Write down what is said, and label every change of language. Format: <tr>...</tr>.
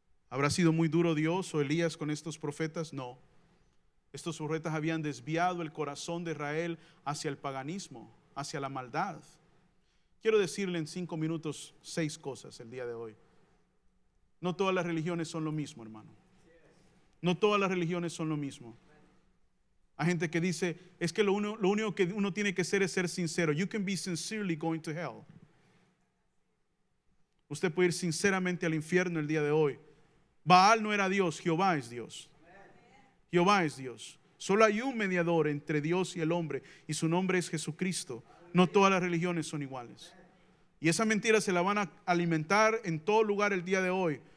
<es>¿Habrá sido muy duro Dios o Elías con estos profetas? No. Estos profetas habían desviado el corazón de Israel hacia el paganismo, hacia la maldad. Quiero decirle en 5 minutos 6 cosas el día de hoy. No todas las religiones son lo mismo, hermano. No todas las religiones son lo mismo. Hay gente que dice: es que lo único que uno tiene que hacer es ser sincero.</es> <en>You can be sincerely going to hell.</en> <es>Usted puede ir sinceramente al infierno el día de hoy. Baal no era Dios, Jehová es Dios. Jehová es Dios. Solo hay un mediador entre Dios y el hombre, y su nombre es Jesucristo. No todas las religiones son iguales. Y esa mentira se la van a alimentar en todo lugar el día de hoy.</es>